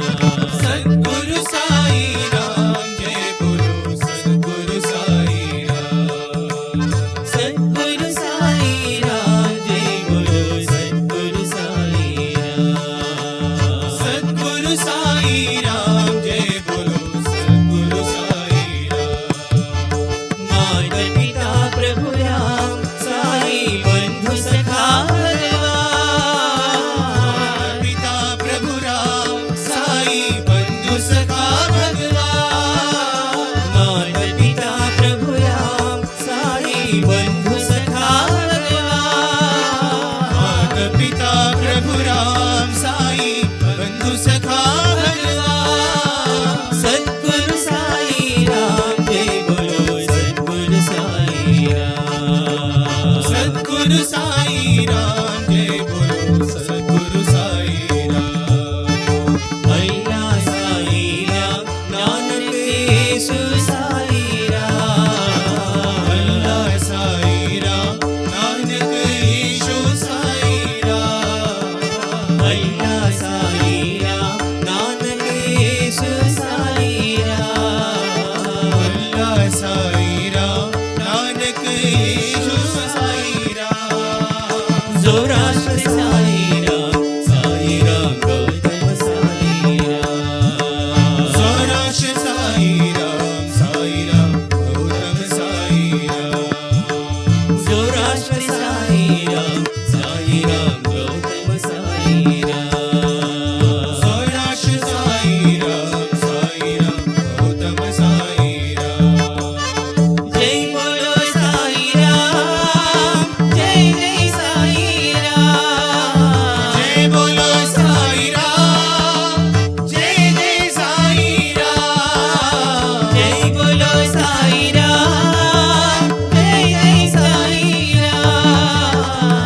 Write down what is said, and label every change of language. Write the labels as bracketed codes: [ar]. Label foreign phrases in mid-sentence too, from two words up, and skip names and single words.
[hi] सद्गुरु साई राम जय बोलो सद्गुरु साई राम। सद्गुरु साई राम जय बोलो सद्गुरु साई राम। सद्गुरु साई राम जय बोलो सद्गुरु साई राम। माता पिता प्रभु राम बंधु सखा भगवान। पिता प्रभु राम साई बंधु सखा भगवान। माता पिता प्रभु राम साई बंधु सखा भगवान। माता पिता प्रभु राम साई बंधु सखा भगवान। सद्गुरु साई राम जय बोलो सद्गुरु साई राम। सद्गुरु साई राम जय बोलो सद्गुरु साई राम। अल्लाह साई राम नानक येशु साई राम। अल्लाह साई राम नानक येशु साई राम। अल्लाह साई राम नानक येशु साई राम। अल्लाह साई राम नानक येशु साई राम। जोराष्ट्र साई राम गौतम साई राम। जोराष्ट्र साई राम गौतम साई राम। जोराष्ट्र साई राम गौतम साई राम। जोराष्ट्र साई राम गौतम साई राम। जय बोलो साई राम जय जय साई राम। जय बोलो साई राम जय जय साई राम। जय बोलो साई राम जय जय साई राम।